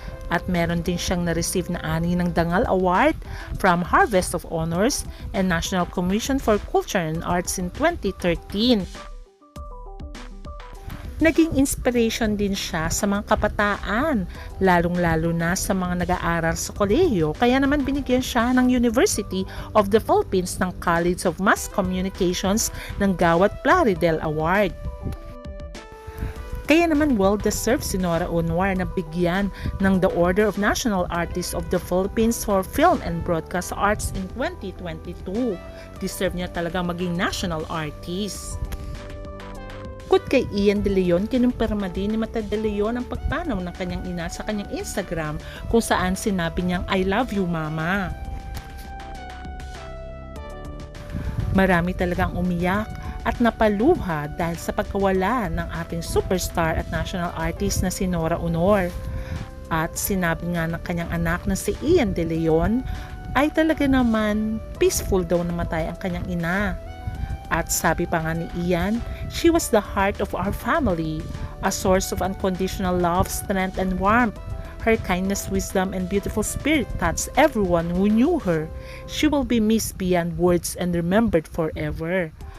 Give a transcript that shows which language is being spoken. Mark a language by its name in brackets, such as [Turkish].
[Filipino] At meron din siyang na-receive na 6 ng Dangal Award from Harvest of Honors and National Commission for Culture and Arts in 2013. Naging inspiration din siya sa mga kabataan, lalong-lalo na sa mga nag-aaral sa kolehiyo, kaya naman binigyan siya ng University of the Philippines ng College of Mass Communications ng Gawad Plaridel Award. Kaya naman well-deserved si Nora Honor na bigyan ng the Order of National Artist of the Philippines for Film and Broadcast Arts in 2022. Deserve niya talaga maging national artist. Bukod kay Ian De Leon, kinumpirma din ni Mata De Leon ang pagpanaw ng kanyang ina sa kanyang Instagram kung saan sinabi niyang [English] I love you mama. [Filipino] Marami talagang umiyak at napaluha dahil sa pagkawala ng ating superstar at national artist na si Nora Honor. At sinabi nga ng kanyang anak na si Ian De Leon ay talaga naman peaceful daw namatay ang kanyang ina. At sabi pa nga ni Ian, [English] she was the heart of our family, a source of unconditional love, strength, and warmth. Her kindness, wisdom, and beautiful spirit touched everyone who knew her. She will be missed beyond words and remembered forever.